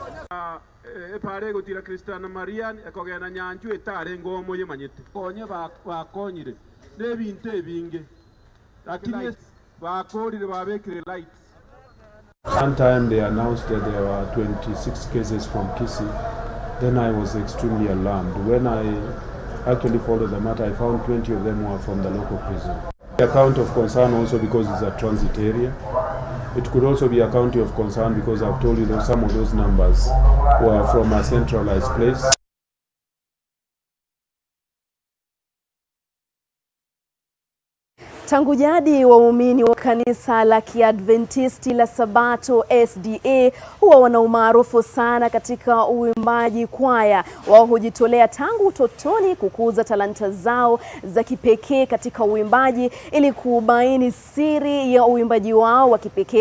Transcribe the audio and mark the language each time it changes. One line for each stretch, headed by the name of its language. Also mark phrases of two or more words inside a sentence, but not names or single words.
Gusii: epare gutira Kristana Marian ekogena nyanju etare ngomo yemanyete konye bakonyire nebinte ebinge lakini bakorire babekire lights.
English: One time they announced that there were 26 cases from Kisii. Then I was extremely alarmed. When I actually followed the matter, I found 20 of them were from the local prison. A count of concern also because it's a transit area. It could also be a county of concern because I've told you that some of those numbers were from a centralized place.
Swahili: Tangu jadi waumini wa kanisa la Kiadventisti la Sabato SDA huwa wana umaarufu sana katika uimbaji kwaya. Wao hujitolea tangu utotoni kukuza talanta zao za kipekee katika uimbaji ili kubaini siri ya uimbaji wao wa kipekee.